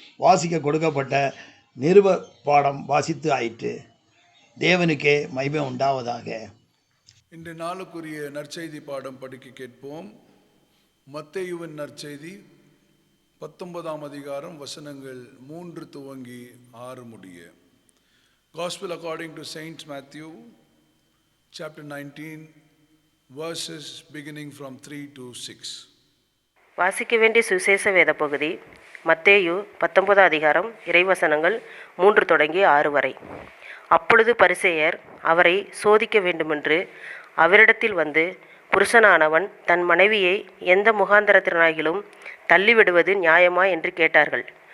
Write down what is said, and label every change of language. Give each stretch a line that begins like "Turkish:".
Tamil: வாசிக்க கொடுக்கப்பட்ட நிருப பாடம் வாசித்து ஆயிற்று. தேவனுக்கே மகிமை உண்டாவதாக. இன்று நாளுக்குரிய நற்செய்தி பாடம் படிக்க கேட்போம். மத்தேயுவின் நற்செய்தி 19ஆம் அதிகாரம் வசனங்கள் 3 துவங்கி 6 முடிய.
English: Gospel according to Saint Matthew chapter 19 verses beginning from 3 to 6.
Tamil: வாசிக்க வேண்டிய சுவிசேஷ வேத பகுதி மத்தேயு 19 அதிகாரம் இறைவசனங்கள் 3 தொடங்கி 6 வரை. அப்பொழுது பரிசேயர் அவரை சோதிக்க வேண்டுமென்று அவரிடத்தில் வந்து, புருஷனானவன் தன் மனைவியை எந்த முகாந்தரத்தினாகிலும் தள்ளிவிடுவது நியாயமா என்று கேட்டார்கள்.